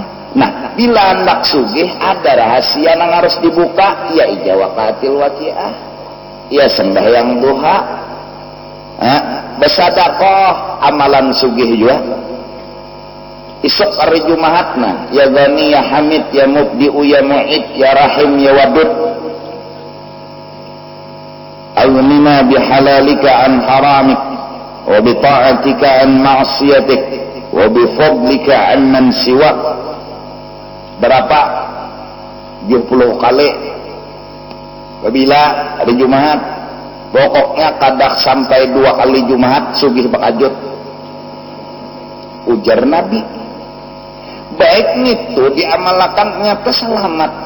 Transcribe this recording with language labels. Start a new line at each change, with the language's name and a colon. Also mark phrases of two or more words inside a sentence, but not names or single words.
Banjar: Nah, bila hendak sugih ada rahasia yang harus dibuka, ya ijawaqatil waqi'ah, ya sembahyang duha, bersedekah, amalan sugih juga. Isuk hari Jumaatna,
Arabic: يا غني يا حميد يا مبدئ يا معيد يا رحيم يا ودود. أغننا بحلالك عن حرامك وبطاعتك عن معصيتك وبفضلك عمن سواك.
Banjar: Berapa? 70 kali bila hari Jumat. Pokoknya kadak sampai 2 kali Jumat sugih bakajut. Ujar Nabi. Baik itu diamalkan nyata selamat.